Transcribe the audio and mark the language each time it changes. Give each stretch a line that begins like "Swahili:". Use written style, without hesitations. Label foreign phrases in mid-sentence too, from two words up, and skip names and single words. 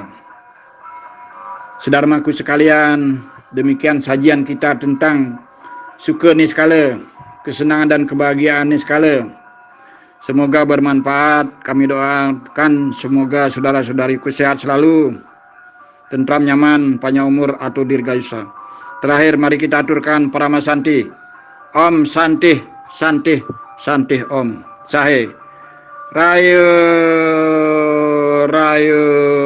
Indonesian: Saudaraku sekalian, demikian sajian kita tentang suka niskala, kesenangan dan kebahagiaan niskala. Semoga bermanfaat. Kami doakan semoga saudara-saudariku sehat selalu, tentram, nyaman, panjang umur atau dirgayusa. Terakhir, mari kita aturkan Parama Santi.
Sanskrit: Om Santih, Santih, Santih Om. Sahe. Rayo, Rayo.